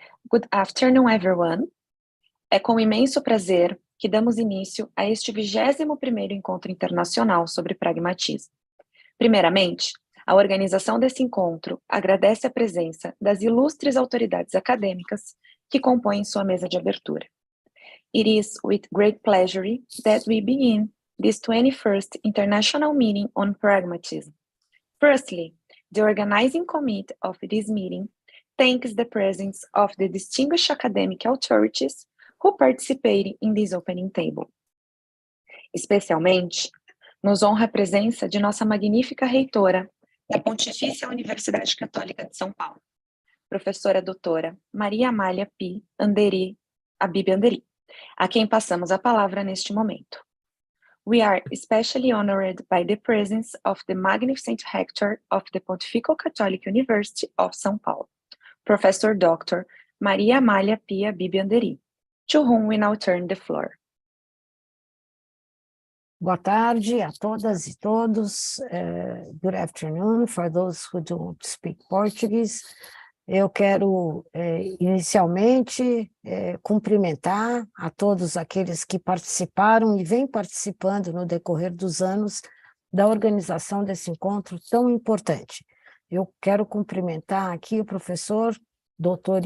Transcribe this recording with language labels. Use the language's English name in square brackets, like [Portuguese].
[English] Good afternoon, everyone. [Portuguese] É com imenso prazer que damos início a este 21º Encontro Internacional sobre Pragmatismo. Primeiramente, a organização desse encontro agradece a presença das ilustres autoridades acadêmicas que compõem sua mesa de abertura. [English] It is with great pleasure that we begin this 21st International Meeting on Pragmatism. Firstly, the organizing committee of this meeting thanks the presence of the distinguished academic authorities who participated in this opening table. [Portuguese] Especialmente, nos honra a presença de nossa magnífica reitora da Pontifícia Universidade Católica de São Paulo, professora doutora Maria Amália Abi Anderi, a quem passamos a palavra neste momento. [English] We are especially honored by the presence of the magnificent rector of the Pontifical Catholic University of São Paulo, Professor Dr. Maria Amália Pia Bibianderi, to whom we now turn the floor. [Portuguese] Boa tarde a todas e todos. [English] Good afternoon for those who don't speak Portuguese. [Portuguese] Eu quero, inicialmente, cumprimentar a todos aqueles que participaram e vêm participando no decorrer dos anos da organização desse encontro tão importante. Eu quero cumprimentar aqui o professor Dr.